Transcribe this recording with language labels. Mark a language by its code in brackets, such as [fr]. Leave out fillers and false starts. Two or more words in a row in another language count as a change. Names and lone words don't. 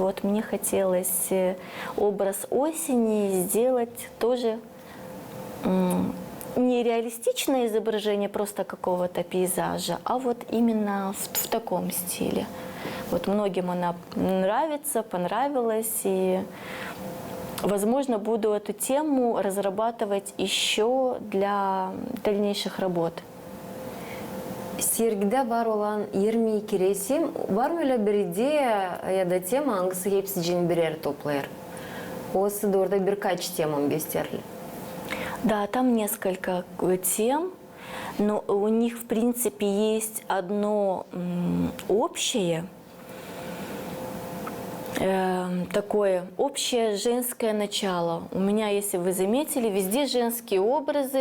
[ru] Вот мне хотелось образ осени сделать тоже не реалистичное изображение просто какого-то пейзажа, а вот именно в таком стиле. Вот многим она нравится, понравилась, и, возможно, буду эту тему разрабатывать еще для дальнейших работ. [gag] Sergide var olan 22 resim, var mı öyle bir ideya ya da tema hangisi hepsini birer toplar? Olsa da orada birkaç temam gösterili. [ru] Да, там несколько тем, но у них, в принципе, есть одно общее, такое общее женское начало. У меня, если вы заметили, везде женские образы.